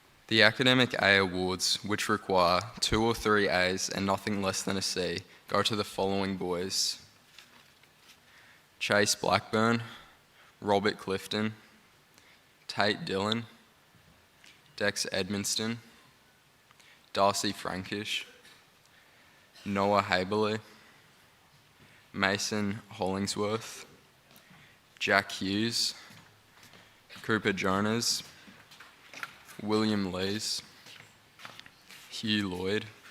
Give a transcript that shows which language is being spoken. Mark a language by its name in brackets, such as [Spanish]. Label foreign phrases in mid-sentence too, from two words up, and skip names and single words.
[English] The Academic A Awards, which require 2 or 3 A's and nothing less than a C, go to the following boys: Chase Blackburn, Robert Clifton, Tate Dillon, Dex Edmonston, Darcy Frankish, Noah Haberley, Mason Hollingsworth, Jack Hughes, Cooper Jonas, William Lees, Hugh Lloyd,